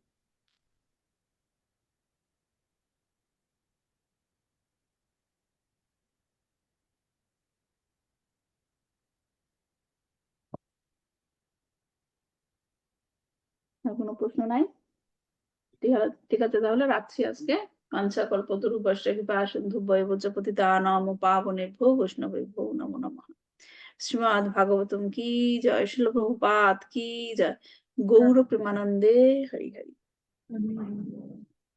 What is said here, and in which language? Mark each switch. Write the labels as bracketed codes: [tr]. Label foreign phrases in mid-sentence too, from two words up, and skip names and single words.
[bn] আর কোনো প্রশ্ন নাই? ঠিক আছে, তাহলে রাখছি আজকে। [sa] কাঞ্চা কল্পতরুভ্যশ্চ কৃপা সিন্ধু ভৈবচ পতিতানাং পাবনেভ্যো বৈষ্ণবেভ্যো নমো নমঃ। [bn] শ্রীমদ্ ভাগবতম কি জয়, শিল প্রভুপাদ কি জয়, গৌর প্রেমানন্দে হরি হরি।